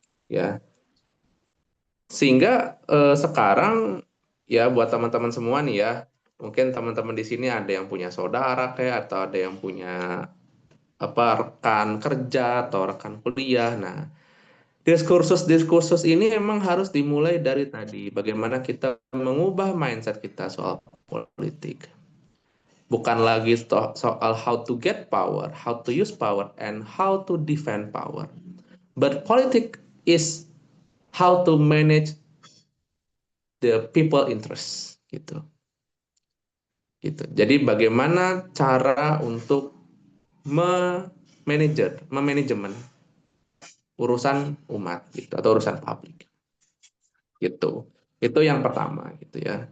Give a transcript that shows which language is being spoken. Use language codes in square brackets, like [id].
[id] Ya, sehingga sekarang ya buat teman-teman semua nih ya, mungkin teman-teman di sini ada yang punya saudara kayak atau ada yang punya rekan kerja atau rekan kuliah. Nah, diskursus ini emang harus dimulai dari tadi, bagaimana kita mengubah mindset kita soal politik. Bukan lagi soal [en] how to get power, how to use power, and how to defend power. But politics is how to manage the people interest [id] gitu. Gitu. Jadi bagaimana cara untuk memanajemen urusan umat gitu atau urusan publik. Gitu. Itu yang pertama gitu ya.